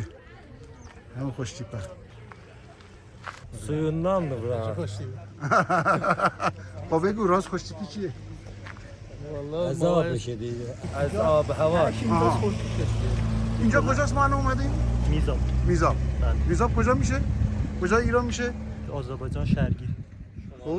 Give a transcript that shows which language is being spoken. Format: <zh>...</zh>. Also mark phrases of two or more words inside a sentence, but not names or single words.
<fa>همون خوشتیپه</fa> <az>Suyundan da bura.</az> <fa>خب بگو راز خوشتیپی چیه؟ از آبشه دیگه. از آب هوا. اینجا کجاست ما الان اومدیم؟ میزاب. میزاب. میزاب کجا میشه؟ کجا ایران میشه؟ آذربایجان شرقی. خب</fa>